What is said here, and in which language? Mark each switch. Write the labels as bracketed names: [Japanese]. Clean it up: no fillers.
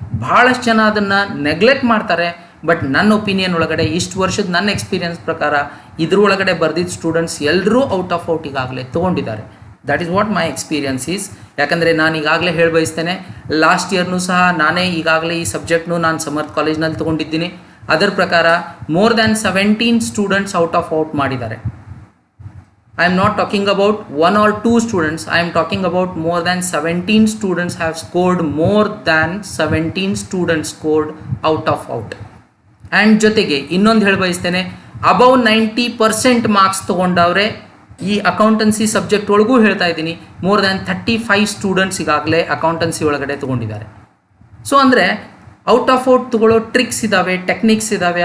[Kannada] ಭಾಳಷ್ಟು ಜನ ಅದನ್ನು ನೆಗ್ಲೆಕ್ಟ್ ಮಾಡ್ತಾರೆ. ಬಟ್ ನನ್ನ ಒಪಿನಿಯನ್ ಒಳಗಡೆ ಇಷ್ಟು ವರ್ಷದ ನನ್ನ ಎಕ್ಸ್ಪೀರಿಯನ್ಸ್ ಪ್ರಕಾರ ಇದ್ರೊಳಗಡೆ ಬರೆದಿದ್ದ ಸ್ಟೂಡೆಂಟ್ಸ್ ಎಲ್ಲರೂ ಔಟ್ ಆಫ್ ಔಟ್ ಈಗಾಗಲೇ ತೊಗೊಂಡಿದ್ದಾರೆ. [English] That is what my experience is. [Kannada] ಯಾಕಂದರೆ ನಾನು ಈಗಾಗಲೇ ಹೇಳಿ ಬಯಸ್ತೇನೆ, ಲಾಸ್ಟ್ ಇಯರ್ನೂ ಸಹ ನಾನೇ ಈಗಾಗಲೇ ಈ ಸಬ್ಜೆಕ್ಟ್ನು ನಾನು ಸಮರ್ಥ ಕಾಲೇಜ್ನಲ್ಲಿ ತೊಗೊಂಡಿದ್ದೀನಿ. ಅದರ ಪ್ರಕಾರ more than 17 students out of out ಮಾಡಿದ್ದಾರೆ. [English] I am not talking about 1 or 2 students. I am talking about more than 17 students have scored more than 17 students scored out of out. [Kannada] And ಜೊತೆಗೆ ಇನ್ನೊಂದು ಹೇಳಿ ಬಯಸ್ತೇನೆ, ಅಬೌವ್ 90% ಮಾರ್ಕ್ಸ್ ತೊಗೊಂಡವ್ರೆ ಈ accountancy subject ಒಳಗೂ ಹೇಳ್ತಾ ಇದ್ದೀನಿ. More than 35 students ಈಗಾಗಲೇ accountancy ಒಳಗಡೆ ತೊಗೊಂಡಿದ್ದಾರೆ. ಸೊ ಅಂದರೆ ಔಟ್ ಆಫ್ ಔಟ್ ತೊಗೊಳ್ಳೋ ಟ್ರಿಕ್ಸ್ ಇದ್ದಾವೆ, ಟೆಕ್ನಿಕ್ಸ್ ಇದ್ದಾವೆ.